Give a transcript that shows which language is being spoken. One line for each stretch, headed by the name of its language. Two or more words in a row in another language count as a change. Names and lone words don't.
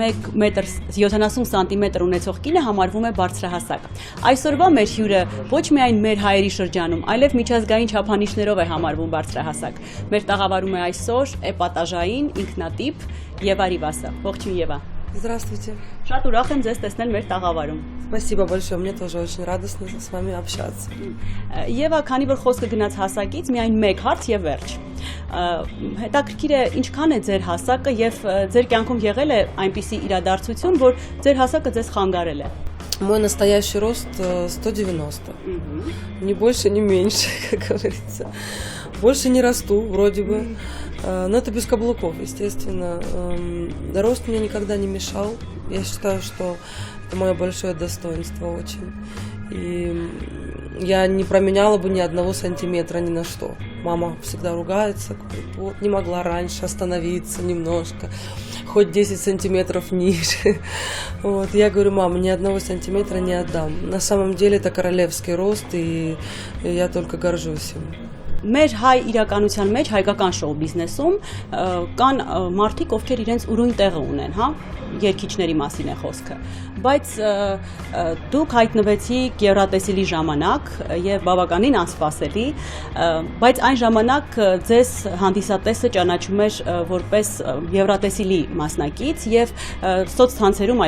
Armenian: 1 սանտիմետր ունեցող կինը համարվում է բարձրահասակ։ Այսօրվա մեր հյուրը ոչ միայն մեր հայերի շրջանում, այլև միջազգային չափանիշներով է համարվում բարձրահասակ։ Մեր տաղավարում է այսօր էպատաժային, ինքնատիպ Եվա Ռիվասը։ Ողջույն Եվա։
Russian: Здравствуйте.
Armenian: Շատ ուրախ եմ ձեզ տեսնել մեր տաղավարում։
Russian: Спасибо большое, мне тоже очень радостно с вами общаться.
Armenian: Եվա, քանի որ խոսքը գնաց հասակից, միայն մեկ հարց եւ վերջ։ Հետաքրքիր է ինչքան է ձեր հասակը եւ ձեր կյանքում եղել է այնպիսի իրադարձություն, որ ձեր հասակը ձեզ խանգարել է։
Russian: Мой настоящий рост 190. Ни больше, ни меньше, как говорится. Больше не расту, вроде бы. Но это без каблуков, естественно. Рост мне никогда не мешал. Я считаю, что это мое большое достоинство очень. И я не променяла бы ни 1 сантиметра ни на что. Мама всегда ругается, говорит, вот, не могла раньше остановиться немножко, хоть 10 сантиметров ниже. Вот. Я говорю, мама, ни 1 сантиметра не отдам. На самом деле это королевский рост, и я только горжусь им.
Armenian: Մեր հայ իրականության մեջ հայկական շոու բիզնեսում կան մարդիկ, ովքեր իրենց ուրույն տեղը ունեն, հա, երգիչների մասին է խոսքը, բայց դուք հայտնվեցիք Եվրատեսիլի ժամանակ եւ բավականին անսպասելի, բայց այն ժամանակ ձեզ հանդիսատեսը ճանաչում էր որպես Եվրատեսիլի մասնակից եւ սոցցանցերում